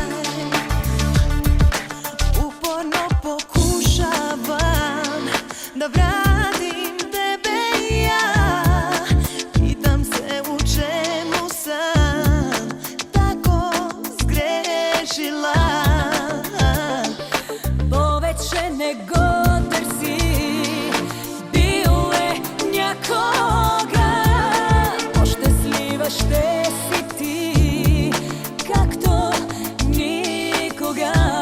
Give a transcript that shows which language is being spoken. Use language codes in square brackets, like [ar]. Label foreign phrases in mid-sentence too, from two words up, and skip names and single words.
[sr] Uporno pokušavam da vratim tebe ja. Pitam se u čemu sam tako zgrešila. [bg] Повече не го търси, бил е някога. По-щастлива ще си ти, както никога.